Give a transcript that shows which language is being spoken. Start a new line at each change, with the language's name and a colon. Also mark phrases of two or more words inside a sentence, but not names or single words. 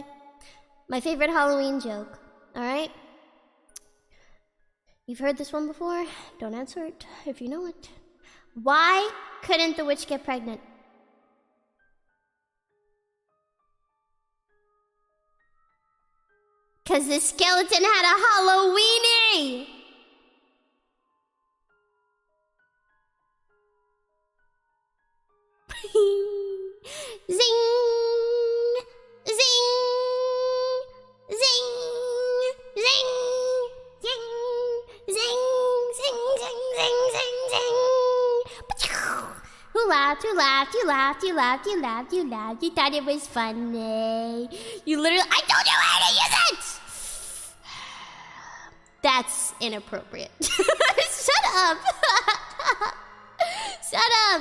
English: My favorite Halloween joke, alright? You've heard this one before? Don't answer it if you know it. Why couldn't the witch get pregnant? Cause the skeleton had a Halloweenie! Zing! Zing! Zing! Zing! Zing! Zing! Zing! Zing! Zing! Zing! Zing! Who laughed? Who laughed? You laughed. You laughed. You laughed. You laughed. You thought it was funny. You literally... I told you how to use it! That's inappropriate. Shut up! Shut up!